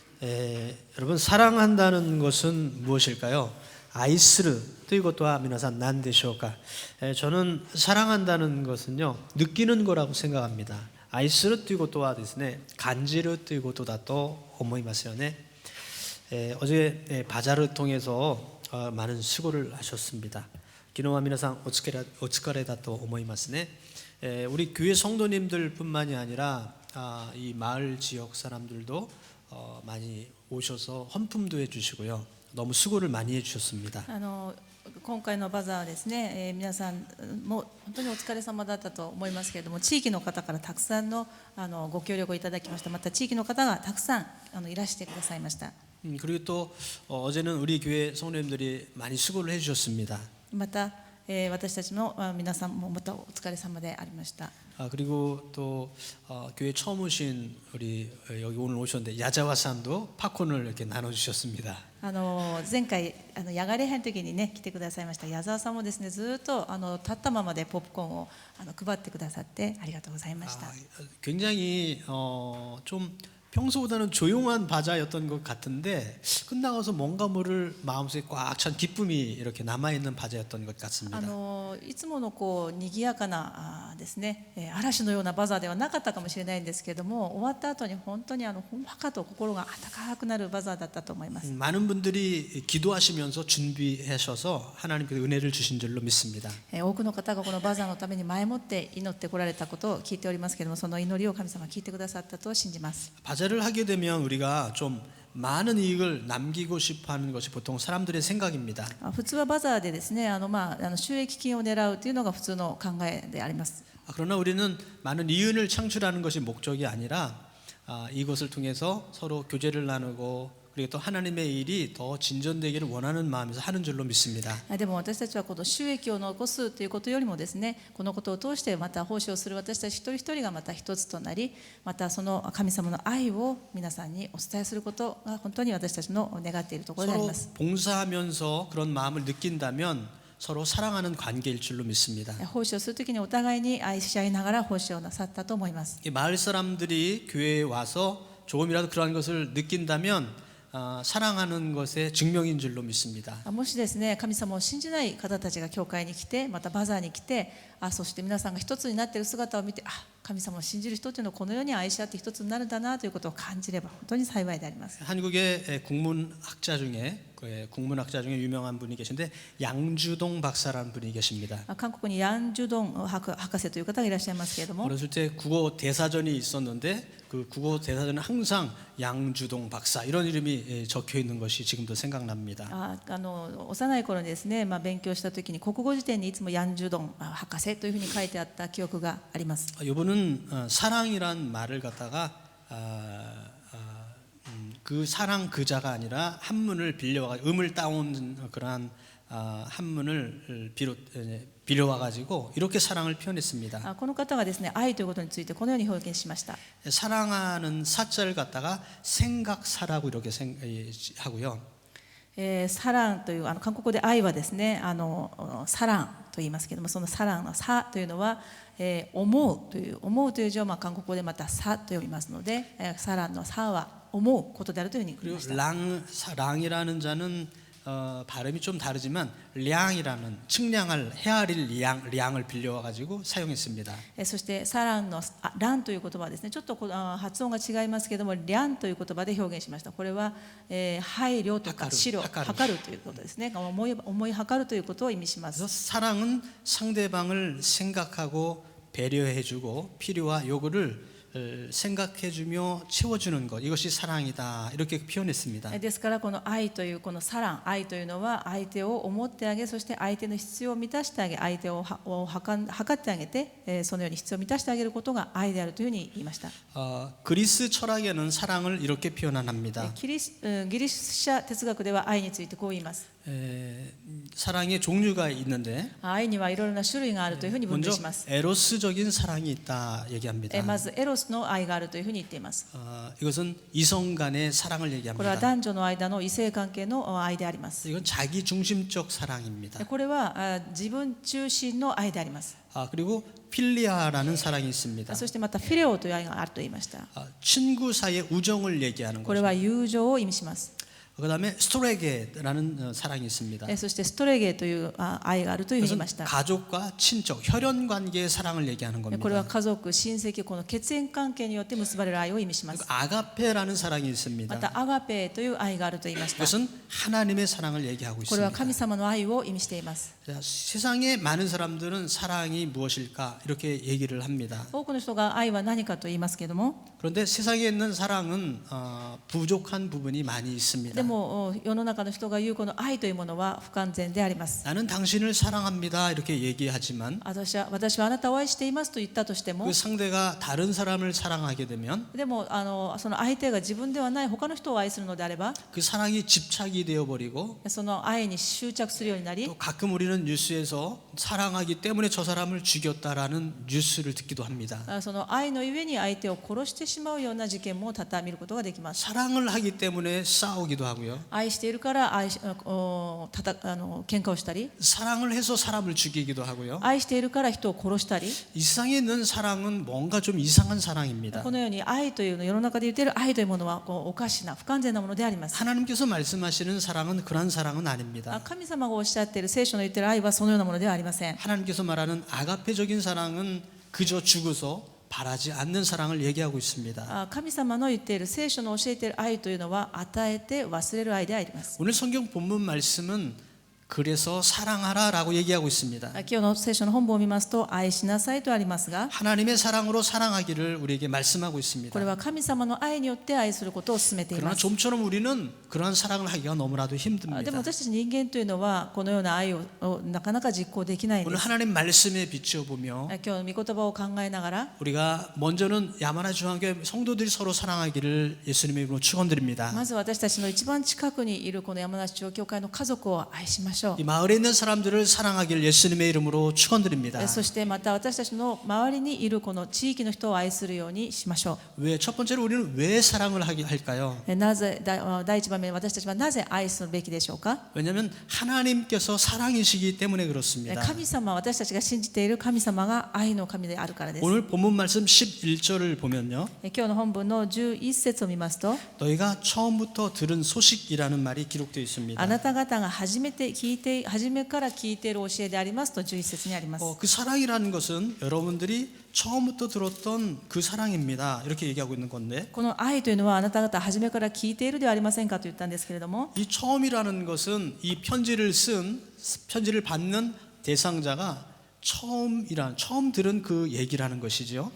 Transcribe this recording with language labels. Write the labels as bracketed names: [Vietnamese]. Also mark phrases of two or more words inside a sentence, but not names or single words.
[Korean] 여러분 사랑한다는 것은 무엇일까요? [Japanese] 아이스르 ということは皆さん何でしょうか? [Korean] 저는 사랑한다는 것은요 느끼는 거라고 생각합니다. [Japanese] 아이스르 ということはですね 간지르ということだと思いますよね. [Korean] 어제 바자를 통해서 많은 수고를 하셨습니다. [Japanese] 기노와皆さん お疲れだと思いますね. [Korean] 우리 교회 성도님들뿐만이 아니라 이 마을 지역 사람들도 많이 오셔서 헌품도 해주시고요. 너무 수고를 많이 해주셨습니다. [Japanese] 今回のバザーですね、皆さんも本当にお疲れ様だったと思いますけれども、地域の方からたくさんのご協力をいただきました。また地域の方がたくさんいらしてくださいました。 [Korean] 그리고 또 어제는 우리 교회 성도님들이 많이 수고를 해주셨습니다. [Japanese] また私たちの皆さんもまたお疲れ様でありました。 [Korean] 그리고 또 교회 처음 오신 우리 여기 오늘 오셨는데 야자와 산도 팝콘을 이렇게 나눠주셨습니다. [Japanese] 前回野外礼拝の時にね来てくださいました矢沢さんもですねずっと立ったままでポップコーンを配ってくださってありがとうございました。 [Korean] 굉장히 좀 평소보다는 조용한 바자였던 것 같은데 끝나가서 뭔가 모를 마음속에 꽉 찬 기쁨이 이렇게 남아있는 바자였던 것 같습니다. [Japanese] いつものこう賑やかなですね嵐のようなバザーではなかったかもしれないんですけれども、終わった後に本当にほんわかと心が温かくなるバザーだったと思います。 [Korean] 많은 분들이 기도하시면서 준비하셔서 하나님께서 은혜를 주신 줄로 믿습니다. [Japanese] 多くの方がこのバザーのために前もって祈ってこられたことを聞いておりますけれども、その祈りを神様が聞いてくださったと信じます。 [Korean] 바자를 하게 되면 우리가 좀 많은 이익을 남기고 싶어하는 것이 보통 사람들의 생각입니다. [Japanese] 普通はバザーでですね収益金を狙うというのが普通の考えであります。 [Korean] 그러나 우리는 많은 이윤을 창출하는 것이 목적이 아니라 이것을 통해서 서로 교제를 나누고 그리고 또 하나님의 일이 더 진전되기를 원하는 마음에서 하는 줄로 믿습니다. [Japanese] でも私たちはこの収益を残すということよりもですね、このことを通してまた奉仕をする私たち一人一人がまた一つとなり、またその神様の愛を皆さんにお伝えすることが本当に私たちの願っているところであります。 [Korean] 서로 봉사하면서 그런 마음을 느낀다면 서로 사랑하는 관계일 줄로 믿습니다. [Japanese] 奉仕をするときにお互いに愛し合いながら奉仕をなさったと思います。 [Korean] 마을 사람들이 교회에 와서 조금이라도 그러한 것을 느낀다면 사랑하는 것의 증명인 줄로 믿습니다. [Japanese] もしですね、神様を信じない方たちが教会に来て、またバザーに来て、そして皆さんが一つになっている姿を見て、神様を信じる人というのはこのように愛し合って一つになるんだなということを感じれば本当に幸いであります。 [Korean] 한국의 국문학자 중에 유명한 분이 계신데 양주동 박사라는 분이 계십니다. [Japanese] 韓国にヤン・ジュドン博士という方がいらっしゃいますけれども、 [Korean] 어렸을 때 국어 대사전이 있었는데 그 국어 대사전에 항상 양주동 박사 이런 이름이 적혀 있는 것이 지금도 생각납니다. [Japanese] 幼い頃にですね、勉強した時に国語辞典にいつもヤン・ジュドン博士というふうに書いてあった記憶があります。 [Korean] 이분은 사랑이란 말을 갖다가 그 사랑 그자가 아니라 한문을 빌려와 음을 따온 그러한 한문을 빌려와가지고 이렇게 사랑을 표현했습니다. [Japanese] この方がですね、愛ということについてこのように表現しました。 [Korean] 사랑하는 사자를 갖다가 생각사라고 이렇게 하고요. [Japanese] サランという韓国語で愛はですね、サランと言いますけれども、そのサランのサというのは、思うという字を韓国語でまたサと呼びますので、サランのサは思うことであるというふうに言いました。 [Korean] 랑이라는 자는 발음이 좀 다르지만 량이라는 측량을 헤아릴 량을 빌려와 가지고 사용했습니다. [Japanese] そしてサランのランという言葉はですね、ちょっと発音が違いますけれども、リャンという言葉で表現しました。これは配慮とか資料、測るということですね。思い測るということを意味します。 [Korean] 그래서 사랑은 상대방을 생각하고 배려해주고 필요와 요구를 생각해주며 채워주는 것, 이것이 사랑이다 이렇게 표현했습니다. [Japanese] ですからこの愛というこのサラン、愛というのは相手を思ってあげ、そして相手の必要を満たしてあげ、相手を測ってあげて、そのように必要を満たしてあげることが愛であるというふうに言いました。 [Korean] 그리스 철학에는 사랑을 이렇게 표현합니다. [Japanese] ギリシャ哲学では愛についてこう言います。 [Korean] 사랑의 종류가 있는데 [Japanese] 愛にはいろいろな種類があるというふうに分 [Korean] 먼저 [Japanese] 類します。 [Korean] 에로스적인 사랑이 있다 얘기합니다. [Japanese] まずエロスの愛があるというふうに言っています。 [Korean] 이것은 이성 간의 사랑을 [Japanese] これは [Korean] 얘기합니다. [Japanese] 男女の間の異性関係の愛であります。 [Korean] 이건 자기 중심적 사랑입니다. [Japanese] これは自分中心の愛であります。 [Korean] 그리고 필리아라는 사랑이 있습니다. [Japanese] そしてまたフィレオという愛があると言いました。 [Korean] 친구 사이의 우정을 얘기하는 [Japanese] これ [Korean] 거죠. [Japanese] は友情を意味します。 [Korean] 그다음에 스토레게라는 사랑이 있습니다. [Japanese] そしてストレゲという愛があるというふうに言いまし [Korean] 그것은 [Japanese] た。 [Korean] 가족과 친척, 혈연 관계의 사랑을 얘기하는 [Japanese] これは [Korean] 겁니다. [Japanese] 家族、親戚、この血縁関係によって結ばれる愛を意味します。 [Korean] 그리고 아가페라는 사랑이 [Japanese] ま [Korean] 있습니다. [Japanese] たアガペという愛があると言いました。 [Korean] 그것은 하나님의 사랑을 얘기하고 [Japanese] これは [Korean] 있습니다. [Japanese] 神様の愛を意味しています。 [Korean] 자, 세상에 많은 사람들은 사랑이 무엇일까 이렇게 얘기를 합니다. [Japanese] 多くの人が愛は何かと言いますけれども、 [Korean] 그런데 세상에 있는 사랑은 부족한 부분이 많이 있습니다. [Japanese] でも世の中の人が言うこの愛というものは不完全であります。 [Korean] 나는 당신을 사랑합니다 이렇게 얘기하지만 [Japanese] 私はあなたを愛していますと言ったとしても [Korean] 그 、 상대가 다른 사람을 사랑하게 되면 [Japanese] でもその相手が自分ではない他の人を愛するのであれば、 [Korean] 그 사랑이 집착이 되어버리고 [Japanese] その愛に執着するようになり、 [Korean] 또 가끔 우리는 뉴스에서 사랑하기 때문에 저 사람을 죽였다라는 뉴스를 듣기도 합니다. [Japanese] その愛のゆえに相手を殺してしまうような事件も多々見ることができます。 [Korean] 사랑을 하기 때문에 싸우기도 하고요. [Japanese] 愛しているから喧嘩をしたり、 [Korean] 사랑을 해서 사람을 죽이기도 하고요. [Japanese] 愛しているから人を殺したり、 [Korean] 이 세상에 있는 사랑은 뭔가 좀 이상한 사랑입니다. [Japanese] このように愛というの世の中で言っている愛というものはおかしな不完全なものであります。 [Korean] 하나님께서 말씀하시는 사랑은 그런 사랑은 아닙니다. [Japanese] 神様がおっしゃっている聖書の言っている愛はそのようなものではありません。 [Korean] 하나님께서 말하는 아가페적인 사랑은 그저 죽어서 바라지 않는 사랑을 얘기하고 있습니다. [Japanese] 神様の言っている聖書の教えている愛というのは与えて忘れる愛であります。 [Korean] 오늘 성경 본문 말씀은 그래서 사랑하라라고 얘기하고 있습니다. [Japanese] 今日の聖書の本文を見ますと愛しなさいとありますが、 [Korean] 하나님의 사랑으로 사랑하기를 우리에게 말씀하고 있습니다. [Japanese] これは神様の愛によって愛することを進めてい [Korean] 그러나 [Japanese] ます。 [Korean] 좀처럼 우리는 그러한 사랑을 하기가 너무나도 [Japanese] で [Korean] 힘듭니다. [Japanese] も私たち人間というのはこのような愛をなかなか実行できないん [Korean] 오늘 [Japanese] です。 [Korean] 하나님 말씀에 비추어 보며 [Japanese] 今日の御言葉を考えながら、 [Korean] 우리가 먼저는 야마나 중앙교회 성도들이 서로 사랑하기를 예수님의 이름으로 축원드립니다. [Japanese] まず私たちの一番近くにいるこの山梨中央教会の家族を愛しましょ [Korean] 이 마을에 있는 사람들을 사랑하기를 예수님의 이름으로 축원드립니다. [Japanese] う。そしてまた私たちの周りにいるこの地域の人を愛するようにしましょ [Korean] 왜 첫 번째로 우리는 왜 사랑을 할까요? [Japanese] う。なぜ第一番目私たちはなぜ愛するべきでしょうか。 [Korean] 왜냐하면 하나님께서 사랑이시기 때문에 그렇습니다. [Japanese] 神様、私たちが信じている神様が愛の神であるからです。 [Korean] 오늘 본문 말씀 11절을 보면요. [Japanese] 今日の本文の11節を見ますと、 [Korean] 너희가 처음부터 들은 소식이라는 말이 기록되어 있습니다. [Japanese] あなた方が初めから聞いている教えでありますと11節にあります。 [Korean] 그 사랑이라는 것은 여러분들이 처음부터 들었던 그 사랑입니다. 이렇게 얘기하고 있는 건데 [Japanese] この愛というのはあなた方初めから聞いているではありませんかと言ったんですけれども、 [Korean] 이 처음이라는 것은 이 편지를 받는 대상자가 처음 들은 그 얘기라는 것이죠.